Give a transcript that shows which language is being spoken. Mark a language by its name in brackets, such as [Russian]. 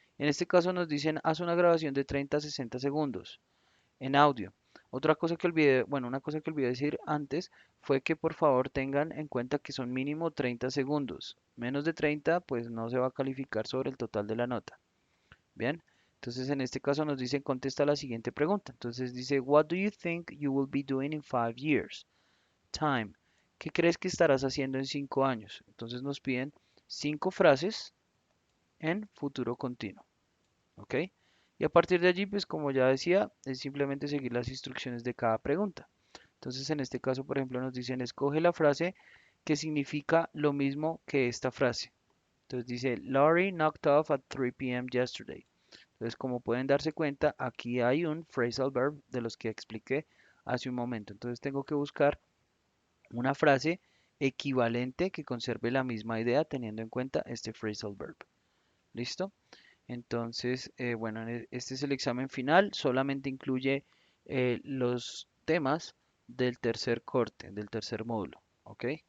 [Spanish] En este caso nos dicen, haz una grabación de 30 a 60 segundos en audio. Otra cosa que olvidé, bueno, una cosa que olvidé decir antes fue que por favor tengan en cuenta que son mínimo 30 segundos. Menos de 30, pues no se va a calificar sobre el total de la nota. Bien, entonces en este caso nos dicen contesta la siguiente pregunta. Entonces dice, [English] What do you think you will be doing in 5 years? Time. [Spanish] ¿Qué crees que estarás haciendo en 5 años? Entonces nos piden 5 frases en futuro continuo. ¿Ok? Y a partir de allí, pues como ya decía, es simplemente seguir las instrucciones de cada pregunta. Entonces en este caso, por ejemplo, nos dicen, escoge la frase que significa lo mismo que esta frase. Entonces dice, [English] Laurie knocked off at 3 p.m. yesterday. [Spanish] Entonces, como pueden darse cuenta, aquí hay un phrasal verb de los que expliqué hace un momento. Entonces tengo que buscar una frase equivalente que conserve la misma idea teniendo en cuenta este phrasal verb. ¿Listo? Entonces, bueno, este es el examen final. Solamente incluye los temas del tercer corte, del tercer módulo. ¿Ok?